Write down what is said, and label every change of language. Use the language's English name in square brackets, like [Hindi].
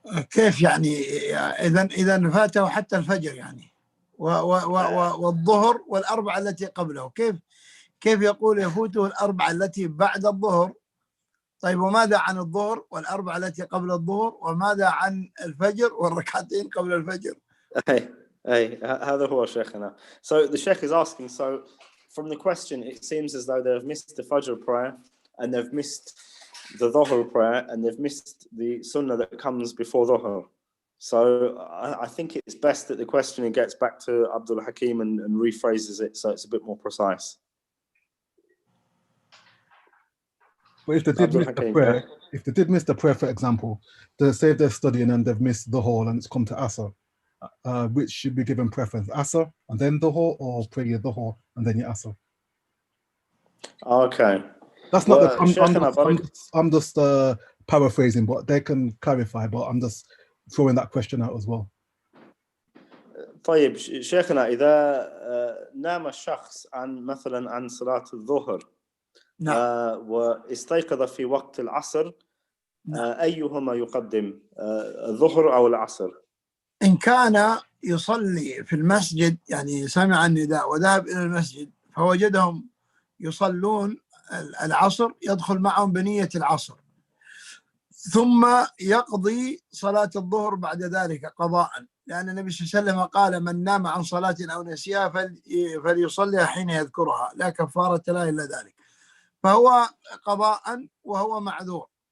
[Arabic] كيف يعني؟ إذا فاته حتى الفجر يعني والظهر والأربعة التي قبله، كيف يقول يفوته الأربعة التي بعد الظهر؟ طيب وماذا عن الظهر والأربعة التي قبل الظهر؟ وماذا عن الفجر والركعتين قبل الفجر؟ هذا هو شيخنا. [English] So the Sheikh is asking, so from the question it seems as though they've missed the Fajr prayer and they've missed the Dhuhr prayer and they've missed the Sunnah that comes before Dhuhr. So I think it's best that the questioner gets back to Abdul Hakim and rephrases it so it's a bit more precise. But if they did miss the prayer, for example, they say they're studying and they've missed the Dhuhr and it's come to Asr, which should be given preference? Asr and then Dhuhr, or pray your Dhuhr and then your Asr? Okay. That's not I'm just paraphrasing, but they can clarify, but I'm just throwing that question out as well. [Arabic] طيب شيخنا، إذا نام الشخص عن صلاة الظهر واستيقظ في وقت العصر، أيهما يقدم، الظهر أو العصر؟ إن كان يصلي في المسجد، يعني سمع النداء وذهب إلى المسجد فوجدهم يصلون العصر، يدخل معهم بنية العصر ثم يقضي صلاة الظهر بعد ذلك قضاء، لأن النبي صلى الله عليه وسلم قال من نام عن صلاة أو نسيها فليصليها حين يذكرها، لا كفارة لا إلا ذلك، فهو قضاء وهو معذور.